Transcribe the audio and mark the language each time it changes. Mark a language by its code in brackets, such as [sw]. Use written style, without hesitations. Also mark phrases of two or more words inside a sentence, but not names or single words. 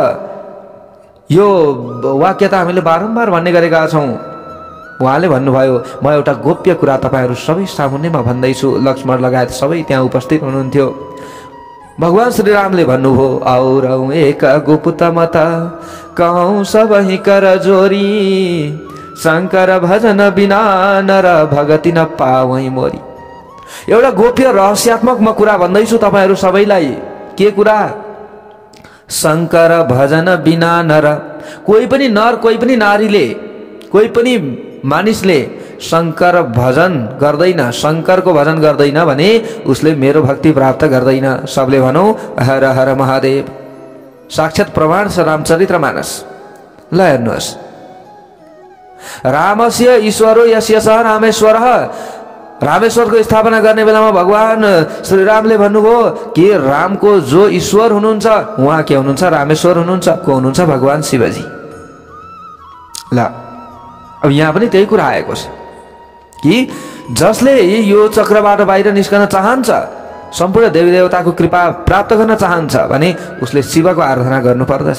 [ne] यो वाक्य त हामीले बारम्बार भन्ने गरेका छौँ। उहाँले भन्नुभयो म एउटा गोप्य कुरा तपाईहरू सबै सामुन्नेमा भन्दैछु। लक्ष्मण लगायत सबै त्यहाँ उपस्थित हुनुहुन्थ्यो। भगवान श्री रामले भन्नुभयो [awa] औरौ एक गुप्त मत कहौं सबहि कर जोरी शंकर भजन बिना नर भगति न पावै मोरी। [ne] एउटा गोप्य रहस्यात्मक म कुरा भन्दैछु तपाईहरू सबैलाई। के कुरा? [awa] शंकर भजन बिना नर, [ne] कोही पनि नर, कोही पनि नारीले, कोही पनि मानिसले शंकर भजन गर्दैन, शंकरको भजन गर्दैन भने उसले मेरो भक्ति प्राप्त गर्दैन। सबले भनौं हर हर महादेव। साक्षात प्रमाण छ रामचरित्र मानस। ल हेर्नुहोस्, [sa] रामस्य ईश्वरो यस्य स रामेश्वरः। [ne] रामेश्वरको स्थापना गर्ने बेलामा भगवान श्री रामले भन्नुभयो कि रामको जो ईश्वर हुनुहुन्छ उहाँ के हुनुहुन्छ? रामेश्वर हुनुहुन्छ। को हुनुहुन्छ? भगवान शिवजी। ल अब यहाँ पनि त्यही कुरा आएको छ कि जसले यो चक्रबाट बाहिर निस्कन चाहन्छ, सम्पूर्ण देवी देवताको कृपा प्राप्त गर्न चाहन्छ भने उसले शिवको आराधना गर्नुपर्दछ।